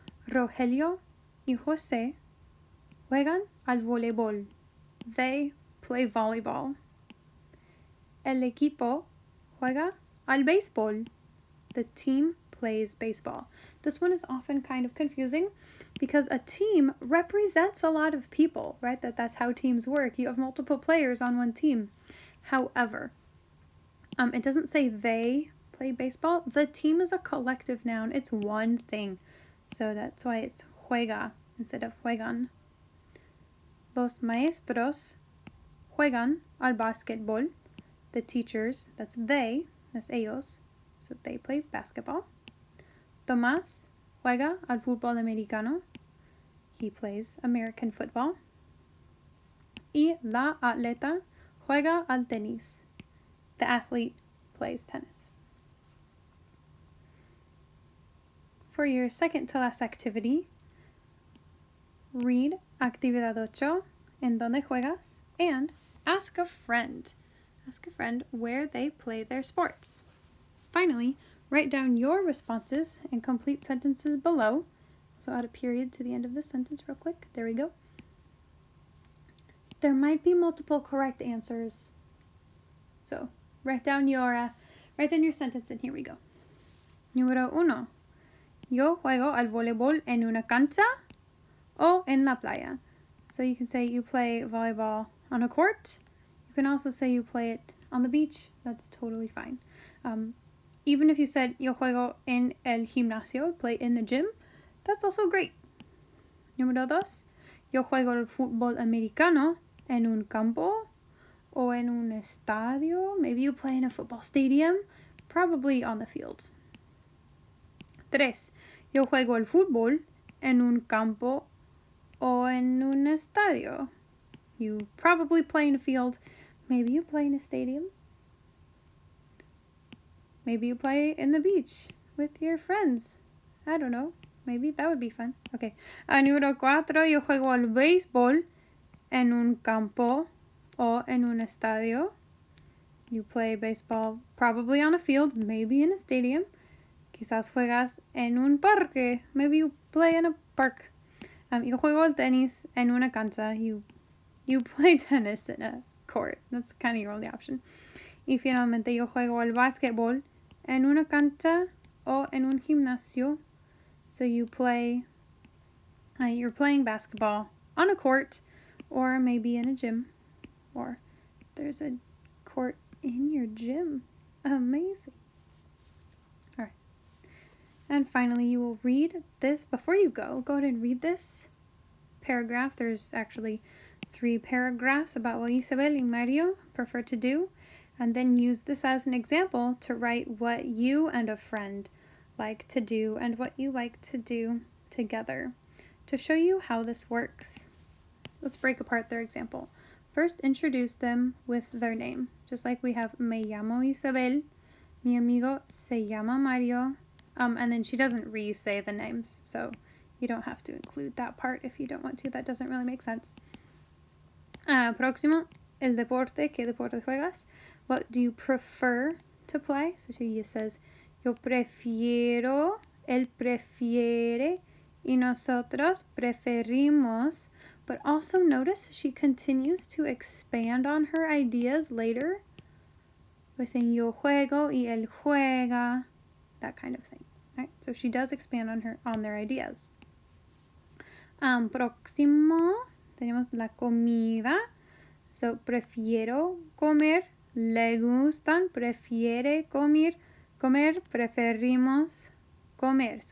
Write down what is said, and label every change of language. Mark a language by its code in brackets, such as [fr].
[es] Rogelio y José juegan al voleibol. [en] They play volleyball. [es] El equipo juega al béisbol. [en] The team plays baseball. This one is often kind of confusing because a team represents a lot of people, right? That's how teams work. You have multiple players on one team. However, it doesn't say they play baseball. The team is a collective noun. It's one thing. So that's why it's juega instead of juegan. [es] Los maestros juegan al básquetbol. [en] The teachers, that's they, that's ellos, so they play basketball. [es] Tomás juega al fútbol americano. [en] He plays American football. [es] Y la atleta juega al tenis. [en] The athlete plays tennis. For your second to last activity, read Actividad 8 en Dónde juegas and ask a friend. Ask a friend where they play their sports. Finally, write down your responses and complete sentences below. So add a period to the end of the sentence real quick. There we go. There might be multiple correct answers. So write down your sentence and here we go. [es] Número 1. Yo juego al voleibol en una cancha o en la playa. [en] So you can say you play volleyball on a court. You can also say you play it on the beach. That's totally fine. Even if you said [es] yo juego en el gimnasio, [en] play in the gym, that's also great. [es] Número 2. [en] Yo juego el fútbol americano en un campo o en un estadio. Maybe you play in a football stadium, probably on the field. 3. [es] Yo juego el fútbol en un campo o en un estadio. [en] You probably play in a field. Maybe you play in a stadium. Maybe you play in the beach with your friends. I don't know. Maybe that would be fun. Okay. [es] Número 4. Yo juego al béisbol en un campo o en un estadio. [en] You play baseball probably on a field, maybe in a stadium. [es] Quizás juegas en un parque. [en] Maybe you play in a park. [es] Yo juego al tenis en una cancha. [en] You play tennis in a court. That's kind of your only option. [es] Y finalmente, yo juego al básquetbol en una cancha o en un gimnasio. [en] So you're playing basketball on a court or maybe in a gym. Or there's a court in your gym. Amazing. All right. And finally, you will read this. Before you go ahead and read this paragraph. There's actually 3 paragraphs about what Isabel and Mario prefer to do. And then use this as an example to write what you and a friend like to do and what you like to do together. To show you how this works, let's break apart their example. First, introduce them with their name. Just like we have [es] me llamo Isabel, mi amigo se llama Mario, [en] and then she doesn't re-say the names, so you don't have to include that part if you don't want to. That doesn't really make sense. [es] Próximo, el deporte. ¿Qué deporte juegas? [en] What do you prefer to play? So she says, [es] yo prefiero, él prefiere, y nosotros preferimos. [en] But also notice she continues to expand on her ideas later. [es] Pues en yo juego y él juega, [en] that kind of thing. Right? So she does expand on their ideas. [es] Próximo, tenemos la comida. [en] So [es] prefiero comer, le gustan, prefiere comer, preferimos comer.